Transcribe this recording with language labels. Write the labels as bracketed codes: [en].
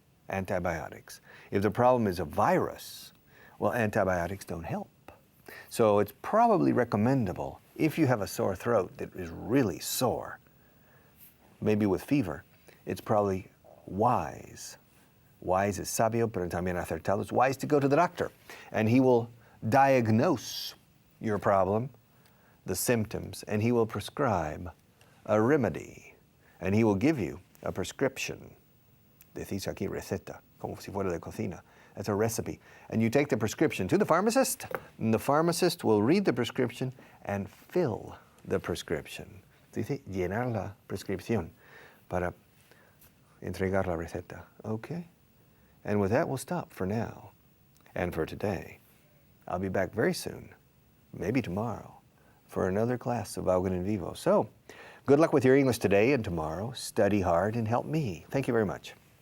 [en] If the problem is a virus, well, antibiotics don't help. So it's probably recommendable, if you have a sore throat that is really sore, maybe with fever, it's probably wise. [es] Wise is sabio, pero también acertado. [en] It's wise to go to the doctor, and he will diagnose your problem, the symptoms, and he will prescribe a remedy, and he will give you a prescription. [es] Decís aquí receta, como si fuera de cocina. [en] That's a recipe. And you take the prescription to the pharmacist, and the pharmacist will read the prescription and fill the prescription. [es] Dice llenar la prescripción para entregar la receta. [en] Okay? And with that, we'll stop for now and for today. I'll be back very soon, maybe tomorrow, for another class of Vaughan and Vivo. So, good luck with your English today and tomorrow. Study hard and help me. Thank you very much.